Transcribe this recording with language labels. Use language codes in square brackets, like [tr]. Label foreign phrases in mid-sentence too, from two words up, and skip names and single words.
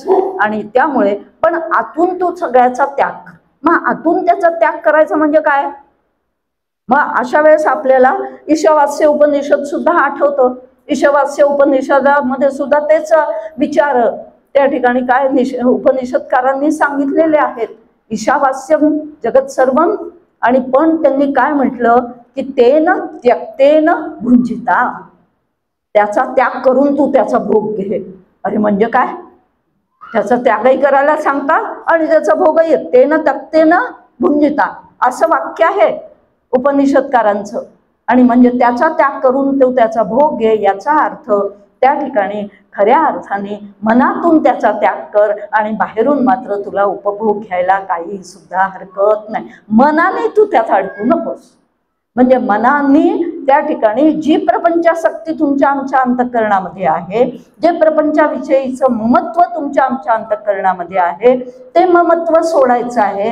[mr] आणि त्यामुळे पण आतून तू सगळ्याचा त्याग कर. मग आतून त्याचा त्याग करायचा म्हणजे काय, मग अशा वेळेस आपल्याला ईशावास्य उपनिषद सुद्धा आठवतं. ईशावास्य उपनिषदामध्ये सुद्धा तेच विचार त्या ठिकाणी काय उपनिषदकारांनी सांगितलेले आहेत. [sa] ईशावास्यम जगत सर्वम. [mr] आणि पण त्यांनी काय म्हटलं की [sa] तेन त्यक्तेन भुंजिता, [mr] त्याचा त्याग करून तू त्याचा भोग घे. अरे म्हणजे काय, त्याचा त्यागही करायला सांगतात आणि त्याचा भोगही, [sa] तेन त्यक्तेन भुंजिता [mr] असं वाक्य आहे उपनिषदकारांचं. आणि म्हणजे त्याचा त्याग करून तो त्याचा भोग घे, याचा अर्थ त्या ठिकाणी खऱ्या अर्थाने मनातून त्याचा त्याग कर आणि बाहेरून मात्र तुला उपभोग घ्यायला काही सुद्धा हरकत नाही. मनाने तू त्यात अडकू नकोस. म्हणजे मनाने त्या ठिकाणी जी प्रपंचासक्ती तुमच्या आमच्या अंतःकरणामध्ये आहे, जे प्रपंचाविषयीचं ममत्व तुमच्या आमच्या अंतःकरणामध्ये आहे ते ममत्व सोडायचं आहे.